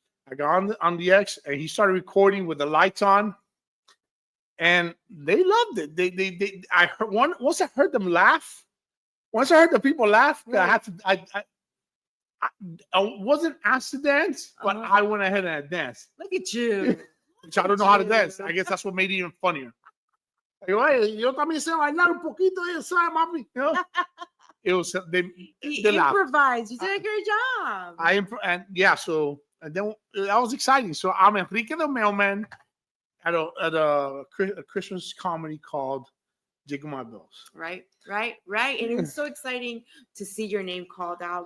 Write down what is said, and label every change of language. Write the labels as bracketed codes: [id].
[en] I got on the X, and he started recording with the lights on, and they loved it. I heard once I heard them laugh. Once I heard the people laugh, I had to. I wasn't asked to dance, but I went ahead and I danced. Look at you. Which I don't know how to dance. I guess that's what made it even funnier. [es] Yo también sé bailar un poquito, mami. [en] It was they improvised. You did a great job. And then that was exciting. So I'm Enrique the Mailman at a Christmas comedy called Jiggle My Bells. Right. And it was so exciting to see your name called out.